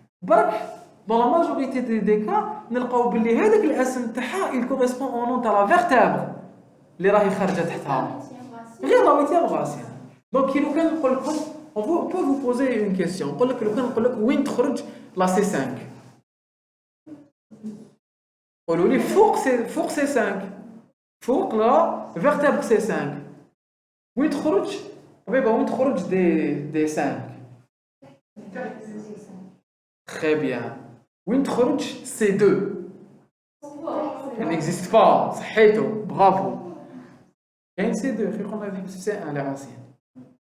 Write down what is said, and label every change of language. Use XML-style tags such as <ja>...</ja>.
<ar>برك</ar> <fr>dans la majorité des cas</fr> <ar>نلقاو باللي هذاك الاسم تاعها</ar> <fr>il correspond au nom</fr> <ar>تاع</ar> <fr>la vertèbre</fr> <ar>اللي راهي خارجة تحتها. غير</ar> <fr>la 8e racine. Donc</fr> <ar>كي لو كان نقول لكم</ar> <fr>on peut vous poser une question.</fr> <ar>نقول لك لو كان نقول لك وين تخرج la C5. قولوا لي فوق C5. فوق la vertèbre C5. وين تخرج؟ وين تخرج des 5.</ar> <fr>Très bien.</fr> <ar>وين تخرج</ar> <fr>C2. Elle n'existe pas.</fr> <ar>صحيتو.</ar> <fr>Bravo.</fr> <ar>كاين C2 في قلنا نحبس في C1</ar> <fr>les racines.</fr>